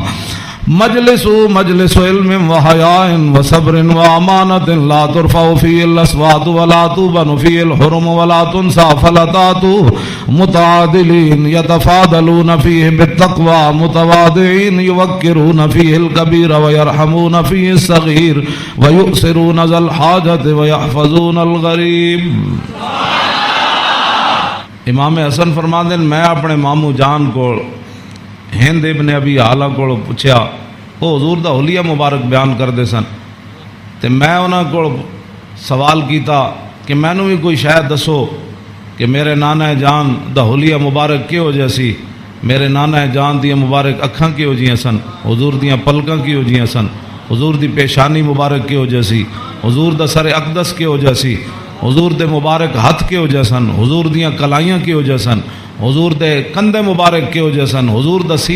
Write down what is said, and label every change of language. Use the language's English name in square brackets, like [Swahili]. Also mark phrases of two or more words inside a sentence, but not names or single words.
[Arabic] مجلس علم وحياء وصبر وأمانة لا ترفع فيه الأصوات ولا توبن فيه الحرم ولا تنسى فلتات متعادلين يتفاضلون فيه بالتقوى متواضعين يوقرون فيه الكبير ويرحمون فيه الصغير ويؤثرون ذا الحاجة ويحفظون الغریب. [Punjabi] امام حسن فرماندے میں اپنے مامو جان کو ہند ابن ابی حالہ کو پوچھا وہ حضور دا حلیہ مبارک بیان کردے سن تے میں انہاں کو سوال کیتا کہ مینوں بھی کوئی شاید دسو کہ میرے نانا جان دا حلیہ مبارک کیہو جہا سی, میرے نانا جان دی مبارک اکھاں کیہو جیاں سن, حضور دیاں پلکاں کیہو جیاں سن, حضور دی پیشانی مبارک کیہو جہا سی, حضور دا سر اقدس کیہو جہا سی, حضور دے مبارک ہاتھ کیہو جہا سن, حضور دیاں کلائیاں کیہو جہا سن, حضور دے کندھے مبارک کیہو جہا سن, حضور دا سینہ